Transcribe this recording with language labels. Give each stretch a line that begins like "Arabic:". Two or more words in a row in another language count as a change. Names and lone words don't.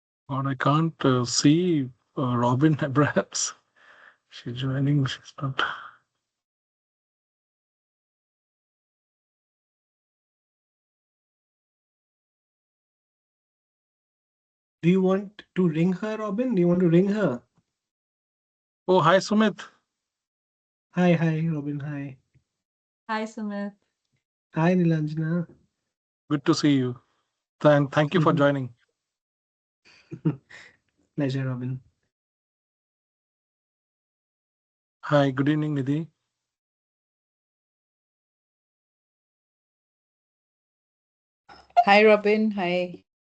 English: Or I can't see Robin. Perhaps she's joining. She's not. Do you want to ring her, Robin? Do you want to ring her? Oh, hi, Sumit. Hi, Robin. Hi. Hi, Sumit. Hi, Nilanjana. Good to see you. And thank you for joining. Pleasure, Robin. Hi, good evening, Nidhi. Hi, Robin. Hi.